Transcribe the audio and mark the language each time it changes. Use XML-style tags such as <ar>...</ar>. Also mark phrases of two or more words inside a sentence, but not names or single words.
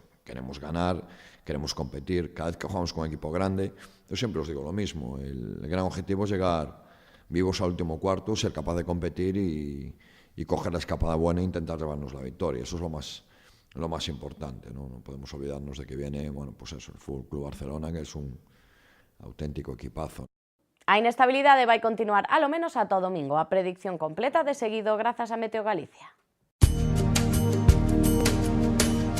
<es>Queremos ganar, queremos competir. Cada vez que jugamos con un equipo grande, yo siempre os digo lo mismo, el gran objetivo es llegar vivos al último cuarto, ser capaz de competir y coger la escapada buena e intentar llevarnos la victoria. Eso es lo más importante, ¿no? No podemos olvidarnos de que viene, bueno, pues eso, el Fútbol Club Barcelona, que es un auténtico equipazo.</es> <gl>A inestabilidade vai continuar alo menos ata o domingo. A predicción completa de seguido grazas a Meteo Galicia.</gl>